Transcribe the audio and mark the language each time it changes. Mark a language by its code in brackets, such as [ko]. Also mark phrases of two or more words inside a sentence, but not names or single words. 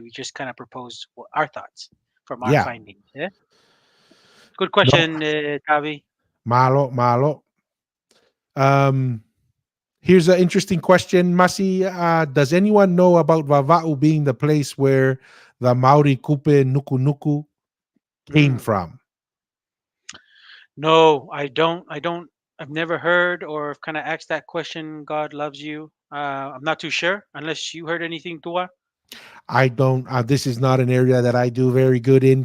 [en] We just kind of propose our thoughts from our yeah. findings. Yeah. Good No, question, Tavi. [to] malo, malo. [en] Um, Here's an interesting question, Masi. Does anyone know about Vava'u being the place where the Maori kupe nuku nuku came Mm. from? No, I don't. I don't. I've never heard or kind of asked that question. God loves you. I'm not too sure, unless you heard anything, Tua. I don't. This is not an area that I do very good in.